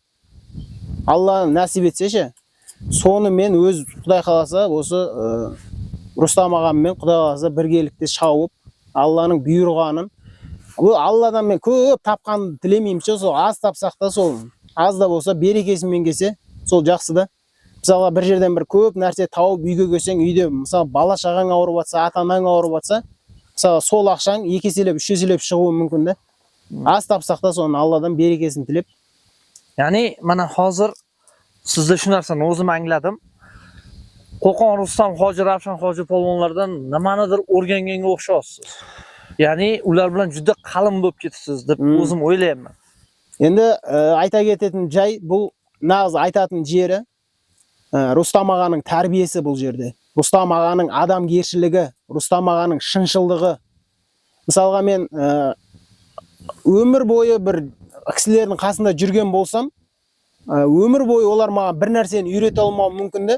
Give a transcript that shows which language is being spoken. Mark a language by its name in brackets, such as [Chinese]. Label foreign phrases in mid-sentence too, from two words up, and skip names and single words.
[Kazakh] Алла нәсіп етсе, соны мен өз Құдай қаласа осы Рустам ағаммен Құдай қаласа біргелікте шауып, Алланың бұйырғанын, Алладан мен көп тапқанды тілемеймін, сол аз тапсақ та, сол аз да болса берекесімен келсе, сол жақсы да. Мысалға бір жерден бір көп нәрсе тауып үйге келсең, үйде мысалы бала шағаң ауырып жатса, ата-анаң ауырып жатса, мысалы сол ақшаң 2 еселеп, 3 еселеп шығуы мүмкін да. Аз тапсақ та соны Алладан берекесін тілеп. [Uzbek] Ya'ni mana hozir sizda shu narsani o'zim angladim. Qo'qon Rustam Hoji Ravshan Hoji polvonlardan nimanidir o'rganganga o'xshaysiz. Ya'ni ular bilan juda qalin bo'lib ketibsiz deb o'zim o'ylayman. [Kazakh] Endi ayta ketетін жай бұл nағыз айтатын жері Рустам ағаның тәрбиесі бұл жерде. Рустам ағаның адамгершілігі, Рустам ағаның шыншылдығы. Мысалға мен өмір бойы бір кісілердің қасында жүрген болсам, өмір бойы олар маған бір нәрсені үйрете алмауы мүмкін де.